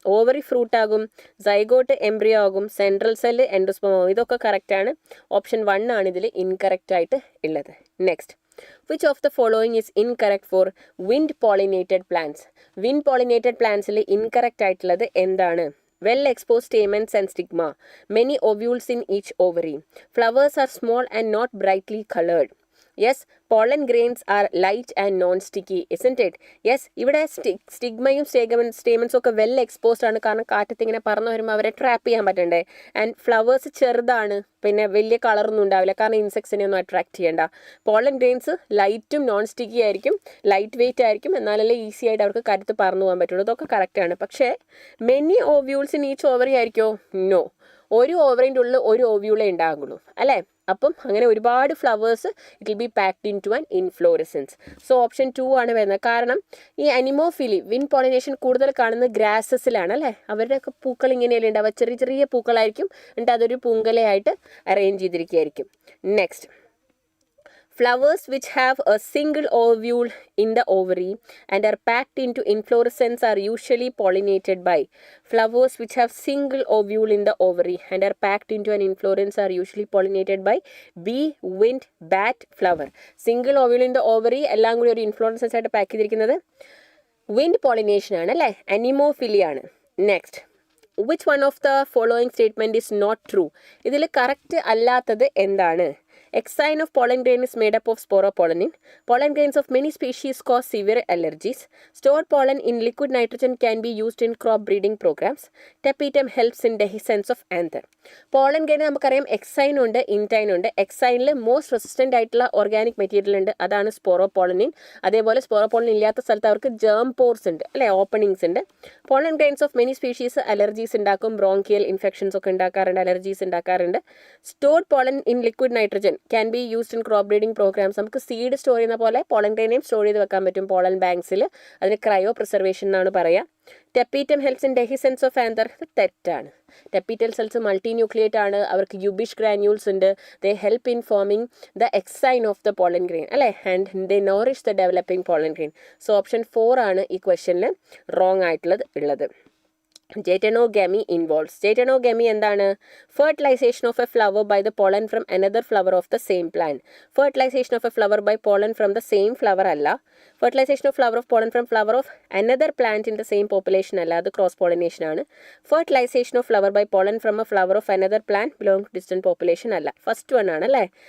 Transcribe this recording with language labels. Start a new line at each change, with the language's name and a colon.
Malayalam: Ovary fruit ആകും, zygote embryo ആകും, central cell endosperm ആകും. ഇതൊക്കെ കറക്റ്റാണ്. ഓപ്ഷൻ 1 ആണ് ഇതിൽ ഇൻകറക്റ്റ് ആയിട്ട് ഉള്ളത്.
English: Next, which of the following is incorrect for wind pollinated plants.
Malayalam: Wind pollinated പ്ലാന്റ്സിൽ incorrect ആയിട്ടുള്ളത് എന്താണ്?
English: Well exposed stamens and stigma, many ovules in each ovary, flowers are small and not brightly colored. Yes, pollen grains are light and non-sticky, isn't it?
Malayalam: Yes, ഇവിടെ സ്റ്റിഗ്മയും സ്റ്റേമൻസും ഒക്കെ well exposed ആണ്. കാരണം കാറ്റത്ത് ഇങ്ങനെ പറന്ന് വരുമ്പോൾ അവരെ ട്രാപ്പ് ചെയ്യാൻ പറ്റണ്ടേ. ആൻഡ് ഫ്ലവേഴ്സ് ചെറുതാണ്, പിന്നെ വലിയ കളറൊന്നും ഉണ്ടാവില്ല, കാരണം ഇൻസെക്ട്സിനെ ഒന്നും അട്രാക്ട് ചെയ്യണ്ട. പോളൻ ഗ്രെയിൻസ് ലൈറ്റും നോൺ സ്റ്റിക്കി ആയിരിക്കും, ലൈറ്റ് വെയിറ്റ് ആയിരിക്കും, എന്നാലല്ലേ ഈസി ആയിട്ട് അവർക്ക് കരുത്ത് പറന്നു പോകാൻ പറ്റുള്ളൂ. ഇതൊക്കെ കറക്റ്റാണ്. പക്ഷേ
English: many ovules in each ovary
Malayalam: ആയിരിക്കോ? No. ഒരു ഓവറിൻ്റെ ഉള്ളിൽ ഒരു ഓവ്യൂളേ ഉണ്ടാകുള്ളൂ അല്ലേ. അപ്പം അങ്ങനെ ഒരുപാട് flowers
English: It will be packed into an inflorescence.
Malayalam: So option 2 ആണ് വരുന്നത്. കാരണം ഈ അനിമോഫിലി, വിൻ പോളിനേഷൻ കൂടുതൽ കാണുന്നത് ഗ്രാസസിലാണ് അല്ലേ. അവരുടെയൊക്കെ പൂക്കൾ ഇങ്ങനെയല്ലേ ഉണ്ടാവുക, ചെറിയ ചെറിയ പൂക്കളായിരിക്കും, എന്നിട്ട് അതൊരു പൂങ്കലയായിട്ട് arrange ചെയ്തിരിക്കുകയായിരിക്കും. Next,
English: Flowers which have a single ovule in the ovary and are packed into inflorescence are usually pollinated by. Flowers which have single ovule in the ovary and are packed into an inflorescence are usually pollinated by bee, wind, bat, flower. Single ovule in the ovary
Malayalam: എല്ലാം കൂടി ഒരു ഇൻഫ്ലോറൻസസ് ആയിട്ട് pack ചെയ്തിരിക്കുന്നത് wind pollination ആണ് അല്ലേ, anemophily ആണ്.
English: Next, which one of the following statement is not true?
Malayalam: ഇതിൽ correct അല്ലാത്തത് എന്താണ്?
English: Exine of pollen grain is made up of sporopollenin. Pollen grains of many species cause severe allergies. Stored pollen in liquid nitrogen can be used in crop breeding programs. Tapetum helps in dehiscence of anther.
Malayalam: Pollen grain നമുക്കറിയാം എക്സൈൻ ഉണ്ട്, intine ഉണ്ട്. എക്സൈനിൽ most resistant ആയിട്ടുള്ള organic material ഉണ്ട്, അതാണ് സ്പോറോപോളനിൻ. അതേപോലെ സ്പോറോപോളനിൻ ഇല്ലാത്ത സ്ഥലത്ത് അവർക്ക് ജേം പോർസ് ഉണ്ട് അല്ലെ, ഓപ്പണിങ്സ് ഉണ്ട്.
English: pollen grains of many species
Malayalam: allergies ഉണ്ടാക്കും, ബ്രോങ്കിയൽ ഇൻഫെക്ഷൻസ് ഒക്കെ ഉണ്ടാക്കാറുണ്ട്, അലർജീസ് ഉണ്ടാക്കാറുണ്ട്.
English: Stored pollen in liquid nitrogen can be used in crop breeding programmes.
Malayalam: നമുക്ക് സീഡ് സ്റ്റോർ ചെയ്യുന്ന പോലെ പോളൻ ഗ്രെയിനെയും സ്റ്റോർ ചെയ്ത് വെക്കാൻ പറ്റും പോളൻ ബാങ്ക്സിൽ. അതിന് ക്രയോ പ്രിസർവേഷൻ എന്നാണ് പറയുക.
English: tapetum helps in dehiscence of anther,
Malayalam: തെറ്റാണ്. ടെപ്പീറ്റൽ സെൽസ് മൾട്ടി ന്യൂക്ലിയേറ്റ് ആണ്, അവർക്ക് യുബിഷ് ഗ്രാന്യൂൾസ് ഉണ്ട്.
English: they help in forming the exine of the pollen grain
Malayalam: അല്ലേ,
English: And they nourish the developing pollen grain.
Malayalam: So option 4 ആണ് ഈ ക്വസ്റ്റ്യനിൽ റോങ് ആയിട്ടുള്ളത്.
English: Jetenogamy involves.
Malayalam: Jetenogamy എന്താണ്?
English: Fertilization of a flower by the pollen from another flower of the same plant. Fertilization of a flower by pollen from the same flower അല്ല. Fertilization of flower of pollen from flower of another plant in the same population
Malayalam: അല്ല, അത് cross pollination ആണ്.
English: Fertilization of flower by pollen from a flower of another plant belong to distant population അല്ല.
Malayalam: First one ആണ് അല്ലേ.